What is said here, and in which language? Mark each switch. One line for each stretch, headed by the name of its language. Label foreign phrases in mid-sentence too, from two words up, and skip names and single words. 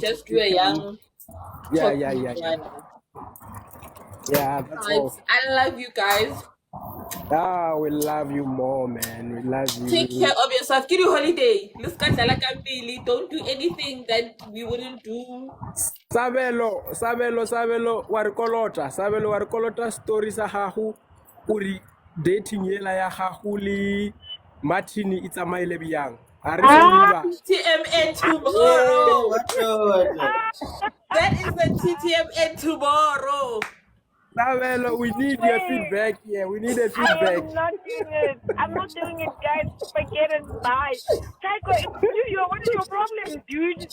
English: just do a chicken. young Yeah. talking one. Yeah, that's Right. all. I love you guys. We love you more, man. We love Take care you. of yourself. Give you holiday. Let's go Dalakambili. Don't do anything that we wouldn't do.
Tswana: Sabelo, Sabelo warikolota stories sa gago uri dating yela ya gago le Martin e tsamaile byang. A re fe uba.
English: TMN Hey, tomorrow. what? That is the TTMN tomorrow. Sabelo, we need your feedback here. We need a I feedback. am not doing it. I'm not doing it, guys. Forget it. Bye. Tycho, it's New Year. What is your problem, dude?